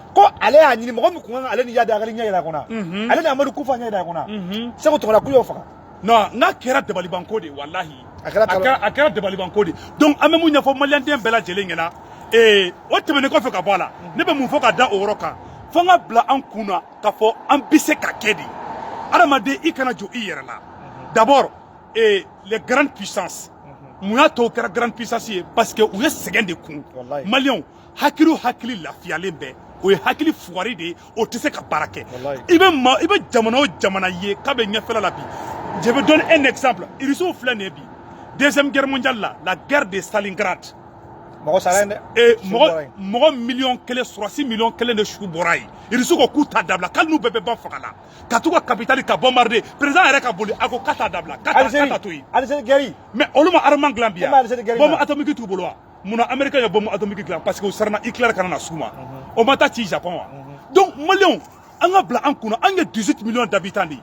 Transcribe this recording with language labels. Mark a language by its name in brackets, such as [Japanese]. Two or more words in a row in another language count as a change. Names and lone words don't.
[Bambara] ko ale y'a ɲini mɔgɔ min kun kan ale ni Yadi Agali ɲɛ yɛlɛ a kunna ale ni Amadu Kufa ɲɛ yɛlɛ a kunna Segu Tunkara k'u y'o faga non n'a kɛra dabalibanko de walahi a kɛra dabalibanko de donc an bɛ mun ɲɛfɔ maliyɛnden bɛɛ lajɛlen ɲɛna o tɛmɛnen kɔfɛ ka bɔ a la ne bɛ mun fɔ ka da o yɔrɔ kan fo an ka bila an kun na k'a fɔ an bɛ se ka kɛ de adamaden i kana jɔ i yɛrɛ la [French] d'abord les grandes puissances [Bambara] mun y'a to o kɛra [French] grande puissance [Bambara] ye [French] parce que [Bambara] u ye sɛgɛn de kun maliyɛnw hakili lafiyalen bɛɛ o ye hakili fugari de ye o tɛ se ka baara kɛ i bɛ jamana o jamana ye k'a bɛ ɲɛfɛla la bi [French] je vais donner un exemple [Bambara] irisiw filɛ nin ye bi [French] deuxième guerre mondiale la guerre de Stalingrad [Bambara] mɔgɔ miliyɔn kelen sɔrɔsi miliyɔn kelen de su bɔra yen irisiw ko k'u t'a dabila k'ali n'u bɛɛ bɛ ban faga la ka t'u ka capitale ka bombarder président yɛrɛ ka boli a ko k'a t'a dabila k'a t'a to yen mais olu ma armement dilan bi yan [French] bombe atomique [Bambara] t'u bolo wa munna américain ye [French] bombe atomique [Bambara] dilan [French] parce que [Bambara] u siranna Hitler kana na s'u ma o ma taa ci Japon wa donc maliyɛnw an ka bila an kunna an ye [French] 18 millions d'habitants [Bambara] de ye